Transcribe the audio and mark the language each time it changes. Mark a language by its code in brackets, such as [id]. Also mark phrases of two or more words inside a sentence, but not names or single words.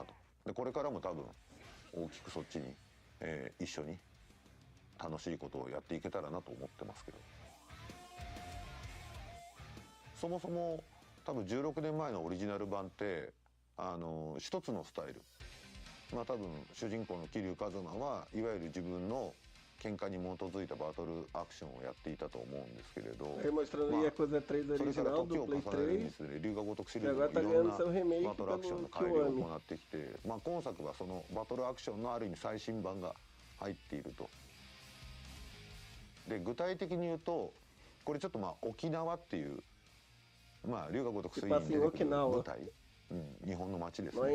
[ja] でこれからも多分大きくそっちに、一緒に楽しいことをやっていけたらなと思ってますけど、そもそも多分16年前のオリジナル版って一つのスタイル、多分主人公の桐生一馬はいわゆる自分の喧嘩に基づいたバトルアクションをやっていたと思うんですけれど、 [pt] mostrando o Yakuza 3 original do Play 3. [ja] 龍が如くシリーズのいろんなバトルアクションの改良を行ってきて、今作はそのバトルアクションのある意味最新版が入っていると。で具体的に言うとこれちょっと沖縄っていう龍が如く3に出てくる舞台、日本の街ですね。